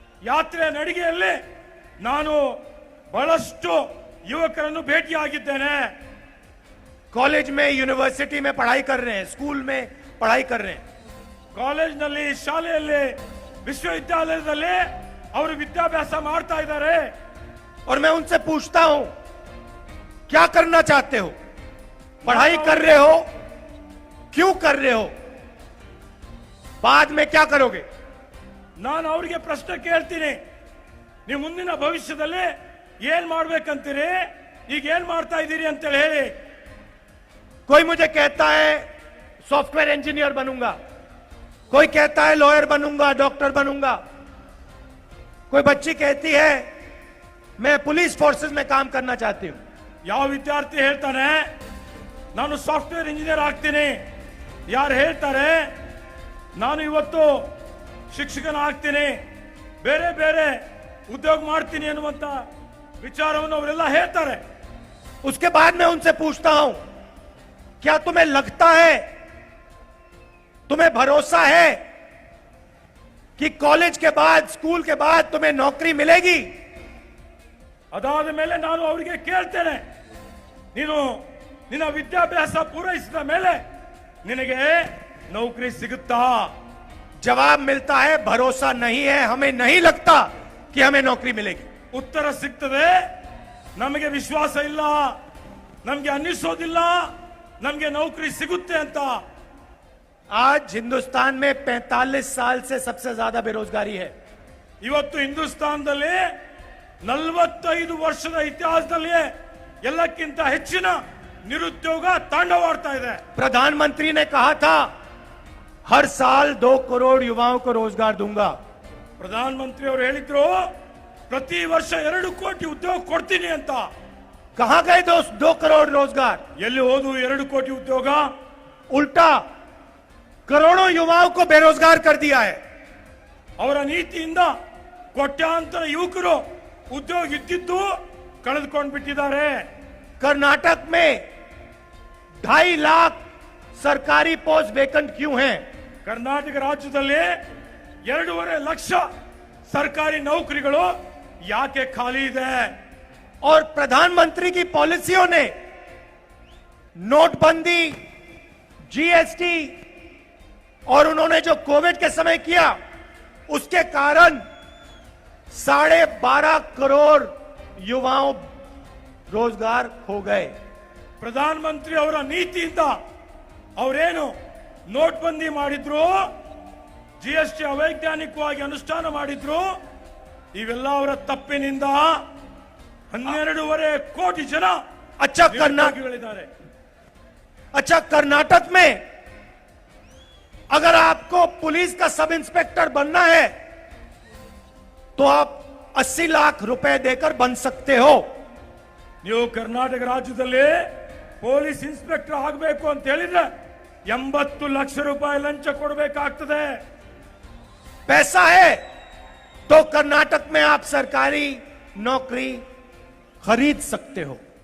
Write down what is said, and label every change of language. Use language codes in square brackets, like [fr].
[kn] ಯಾತ್ರೆ ನಡಿಗೆಯಲ್ಲಿ ನಾನು ಬಹಳಷ್ಟು ಯುವಕರನ್ನು ಭೇಟಿಯಾಗಿದ್ದೇನೆ. [hi] कॉलेज में, यूनिवर्सिटी में पढ़ाई कर रहे हैं, स्कूल में पढ़ाई कर रहे हैं. [kn] ಕಾಲೇಜ್ನಲ್ಲಿ, ಶಾಲೆಯಲ್ಲಿ, ವಿಶ್ವವಿದ್ಯಾಲಯದಲ್ಲಿ ಅವರು ವಿದ್ಯಾಭ್ಯಾಸ ಮಾಡ್ತಾ ಇದ್ದಾರೆ. [hi] और मैं उनसे पूछता हूं क्या करना चाहते हो, पढ़ाई कर रहे हो, क्यों कर रहे हो, बाद में क्या करोगे. [kn] ನಾನು ಅವರಿಗೆ ಪ್ರಶ್ನೆ ಕೇಳ್ತೀನಿ, ನೀವು ಮುಂದಿನ ಭವಿಷ್ಯದಲ್ಲಿ ಏನ್ ಮಾಡ್ಬೇಕಂತೀರಿ, ಈಗ ಏನ್ ಮಾಡ್ತಾ ಇದ್ದೀರಿ ಅಂತೇಳಿ ಹೇಳಿ. [hi] कोई मुझे कहता है सॉफ्टवेयर इंजीनियर बनूंगा, कोई कहता है लॉयर बनूंगा, डॉक्टर बनूंगा, कोई बच्ची कहती है मैं पुलिस फोर्सेस में काम करना चाहती हूं. [kn] ಯಾವ ವಿದ್ಯಾರ್ಥಿ ಹೇಳ್ತಾನೆ ನಾನು ಸಾಫ್ಟ್ವೇರ್ ಇಂಜಿನಿಯರ್ ಆಗ್ತೀನಿ, ಯಾರು ಹೇಳ್ತಾರೆ ನಾನು ಇವತ್ತು ಶಿಕ್ಷಕನ ಆಗ್ತೀನಿ, ಬೇರೆ ಬೇರೆ ಉದ್ಯೋಗ ಮಾಡ್ತೀನಿ ಅನ್ನುವಂತ ವಿಚಾರವನ್ನು ಅವರೆಲ್ಲ ಹೇಳ್ತಾರೆ. [hi] उसके बाद मैं उनसे पूछता हूं क्या तुम्हें लगता है तुम्हें भरोसा है कि कॉलेज के बाद, स्कूल के बाद तुम्हें नौकरी मिलेगी? [kn] ಅದಾದ ಮೇಲೆ ನಾನು ಅವರಿಗೆ ಕೇಳ್ತೇನೆ, ನೀನು ನಿನ್ನ ವಿದ್ಯಾಭ್ಯಾಸ ಪೂರೈಸಿದ ಮೇಲೆ ನಿನಗೆ ನೌಕರಿ ಸಿಗುತ್ತಾ? [hi] जवाब मिलता है भरोसा नहीं है, हमें नहीं लगता कि हमें नौकरी मिलेगी। [kn] ಉತ್ತರ ಸಿಗ್ತದೆ, ನಮಗೆ ವಿಶ್ವಾಸ ಇಲ್ಲ, ನಮಗೆ ಅನ್ನಿಸೋದಿಲ್ಲ ನಮಗೆ ನೌಕರಿ ಸಿಗುತ್ತೆ ಅಂತ। [hi] आज हिंदुस्तान में 45 साल से सबसे ज्यादा बेरोजगारी है। [kn] ಇವತ್ತು ಹಿಂದೂಸ್ತಾನದಲ್ಲಿ 45 ವರ್ಷದ ಇತಿಹಾಸದಲ್ಲಿ ಎಲ್ಲಕ್ಕಿಂತ ಹೆಚ್ಚಿನ ನಿರುದ್ಯೋಗ ತಾಂಡವಾಡ್ತಾ ಇದೆ। [hi] प्रधानमंत्री ने कहा था हर साल 2 करोड़ युवाओं को रोजगार दूंगा। [kn] ಪ್ರಧಾನಮಂತ್ರಿ ಅವರು ಹೇಳಿದ್ರು ಪ್ರತಿ ವರ್ಷ 2 ಕೋಟಿ ಉದ್ಯೋಗ ಕೊಡ್ತೀನಿ ಅಂತ। [hi] कहां गए 2 करोड़ रोजगार? [kn] ಎಲ್ಲಿ ಹೋದು 2 ಕೋಟಿ ಉದ್ಯೋಗ? [hi] उल्टा करोड़ों युवाओं को बेरोजगार कर दिया है। [kn] ಅವರ ನೀತಿಯಿಂದ ಕೋಟ್ಯಾಂತರ ಯುವಕರು ಉದ್ಯೋಗ ಇದ್ದಿದ್ದು ಕಳೆದುಕೊಂಡು ಬಿಟ್ಟಿದ್ದಾರೆ। [hi] कर्नाटक में 2.5 लाख सरकारी पोस्ट वेकेंट क्यों हैं? [kn] ಕರ್ನಾಟಕ ರಾಜ್ಯದಲ್ಲಿ 2.5 ಲಕ್ಷ ಸರ್ಕಾರಿ ನೌಕರಿಗಳು ಯಾಕೆ ಖಾಲಿ ಇದೆ? [hi] और प्रधानमंत्री की पॉलिसियों ने, नोटबंदी, जीएसटी और उन्होंने जो कोविड के समय किया, उसके कारण 12.5 करोड़ युवाओं रोजगार खो गए। [kn] ಪ್ರಧಾನಮಂತ್ರಿ ಅವರ ನೀತಿಯಿಂದ ಅವರೇನು ನೋಟ್ಬಂದಿ ಮಾಡಿದ್ರು, ಜಿಎಸ್ಟಿ ಅವೈಜ್ಞಾನಿಕವಾಗಿ ಅನುಷ್ಠಾನ ಮಾಡಿದ್ರು, ಇವೆಲ್ಲ ಅವರ ತಪ್ಪಿನಿಂದ 12.5 ಕೋಟಿ ಜನ [hi] अच्छा [kn] ನಿರುದ್ಯೋಗಿಗಳಿದ್ದಾರೆ। [hi] कर्नाटक में अगर आपको पुलिस का सब इंस्पेक्टर बनना है तो आप 80 लाख रुपए देकर बन सकते हो। [kn] ನೀವು ಕರ್ನಾಟಕ ರಾಜ್ಯದಲ್ಲಿ ಪೊಲೀಸ್ ಇನ್ಸ್ಪೆಕ್ಟರ್ ಆಗಬೇಕು ಅಂತ ಹೇಳಿದ್ರೆ 80 ಲಕ್ಷ ರೂಪಾಯಿ ಲಂಚ ಕೊಡಬೇಕಾಗ್ತದೆ। [hi] पैसा है तो कर्नाटक में आप सरकारी नौकरी खरीद सकते हो।